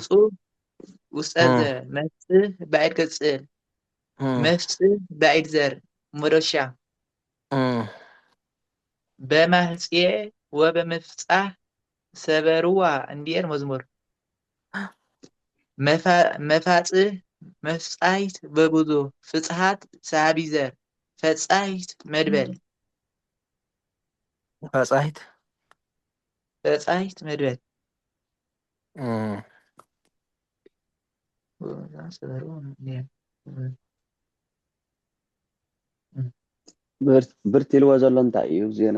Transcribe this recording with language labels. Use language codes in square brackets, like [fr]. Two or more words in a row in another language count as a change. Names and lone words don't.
[gez] ፍፁም ውስጠዘ መፍፅህ ባዕድ ቅፅል መፍፅህ ባዕድ ዘር መዶሻ በማህፅየ ወበመፍፃህ ሰበርዋ እንዲል መዝሙር መፋፅህ መፍፃይት በጉዞ ፍፅሃት ሳቢ ዘር ፈፃይት መድበል ፈፃሂት ፈፃይት መድበል [ti] ብርቲ ኢልዎ ዘሎ እንታይ እዩ ዜና